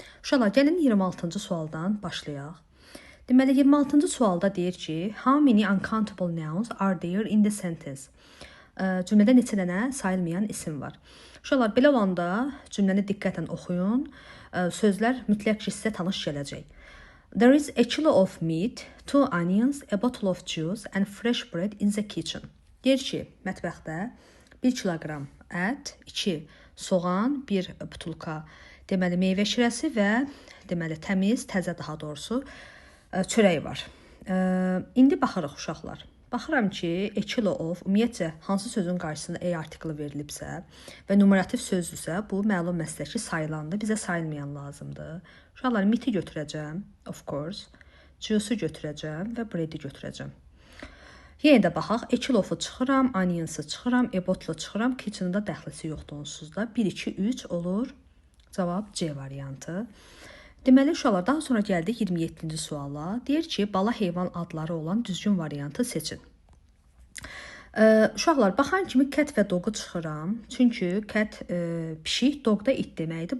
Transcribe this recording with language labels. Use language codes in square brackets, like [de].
[az] Uşaqlar, gəlin 26-cı sualdan başlayaq. Deməli, 26-cı sualda deyir ki, [en] how many uncountable nouns are there in the sentence? [az] Cümlədə neçə dənə sayılmayan isim var. Uşaqlar, belə olanda cümləni diqqətlə oxuyun. Sözlər mütləq ki, sizə tanış gələcək. [en] There is a kilo of meat, 2 onions, a bottle of juice and fresh bread in the kitchen. [az] Deyir ki, mətbəxdə 1 kiloqram ət, 2 soğan, 1 butulka deməli meyvə şirəsi və deməli təmiz, təzə daha doğrusu çörək var. İndi baxırıq uşaqlar. Baxıram ki, a kilo of ümumiyyətcə hansı sözün qarşısında a artiklı verilibsə və numerativ sözdürsə, bu məlum məsələki sayılandır, bizə sayılmayan lazımdır. Uşaqlar, meat-i götürəcəm, [en] of course, [az] juice-u götürəcəm və bread-i götürəcəm. Yenə də baxaq, a kilo of-u çıxıram, onions-u çıxıram, a bottle-u çıxıram, kitchen-da dəxlisi yoxdur onsuz da. 1, 2, 3 olur, cavab C variantı. Deməli, uşaqlar, daha sonra gəldik 27-ci suala. Deyir ki, bala heyvan adları olan düzgün variantı seçin. Uşaqlar, baxan kimi kət və doqu çıxıram. Çünki kət pişik, doq da it deməkdir.